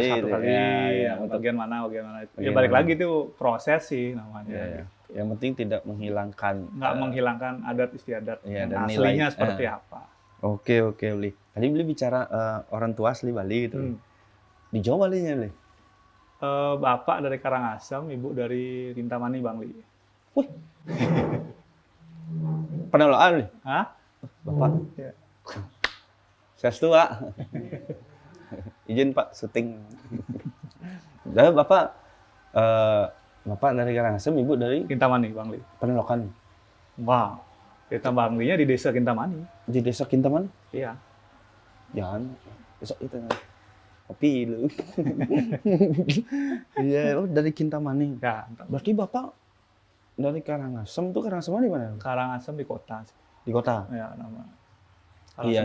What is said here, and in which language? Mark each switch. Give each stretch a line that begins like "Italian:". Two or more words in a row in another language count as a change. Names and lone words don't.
Indonesian: ya 1 gitu. kali, Ya, untuk bagian mana. Ya bagian balik mana. lagi itu proses sih namanya. Ya, ya. Yang penting tidak menghilangkan. Nggak menghilangkan adat istiadat Iya, yang dan aslinya nilai. seperti apa. Oke, Bli. Tadi Bli bicara orang tua asli Bali gitu. Di Jawa Balinya, Bli? Bapak dari Karangasem, ibu dari Kintamani, Bangli. Wih. Peneloan, Bli? Hah? Bapak? Ya. Swastiastu, Pak. Izin Pak, syuting. Jadi Bapak dari Karangasem, Ibu dari Kintamani, Bangli. Penelokan. Wow. Kita Banglinya di desa Kintamani. Di desa Kintamani? Iya. Jangan. Besok itu. Kopi lu. Iya, dari Kintamani. Ya, Berarti Bapak dari Karangasem tuh Karangasem di mana? Karangasem di kota. Di kota. Ya, nama. Iya,